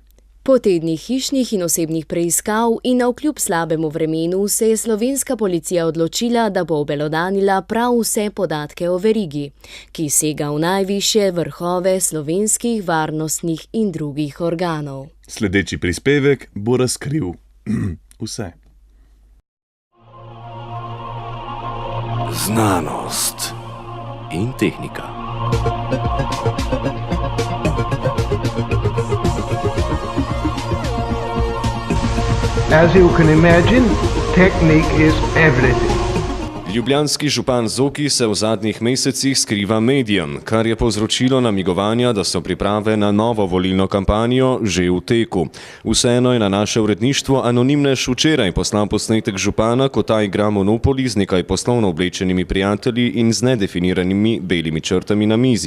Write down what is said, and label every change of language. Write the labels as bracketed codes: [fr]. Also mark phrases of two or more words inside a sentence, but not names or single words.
[sl] Po tednih hišnih in osebnih preiskav in navkljub slabemu vremenu se je slovenska policija odločila, da bo obelodanila prav vse podatke o verigi, ki sega v najvišje vrhove slovenskih varnostnih in drugih organov. Sledeči prispevek bo razkril vse. Znanost in tehnika. [en] As you can imagine, technique is everything. [sl] Ljubljanski župan Zoki se v zadnjih mesecih skriva medijem, kar je povzročilo namigovanja, da so priprave na novo volilno kampanjo že v teku. Vseeno je na naše uredništvo Anonimnež včeraj poslal posnetek župana, ko ta igra Monopoly z nekaj poslovno oblečenimi prijatelji in z nedefiniranimi belimi črtami na mizi.